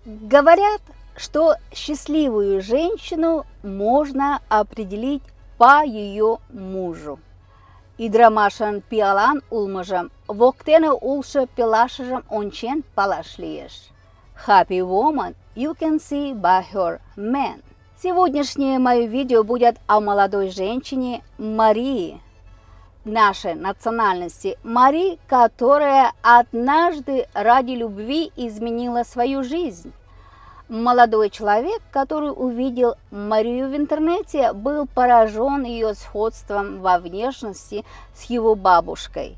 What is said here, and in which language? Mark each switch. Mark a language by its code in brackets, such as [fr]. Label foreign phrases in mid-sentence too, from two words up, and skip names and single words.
[ru] Говорят, что счастливую женщину можно определить по ее мужу. [chm] Идрамашан пиалан улмажам, воктене улша пилашажам ончен палашлиеш. [en] Happy woman you can see by her man. [ru] Сегодняшнее мое видео будет о молодой женщине Марии, нашей национальности Марии, которая однажды ради любви изменила свою жизнь. Молодой человек, который увидел Марию в интернете, был поражен ее сходством во внешности с его бабушкой.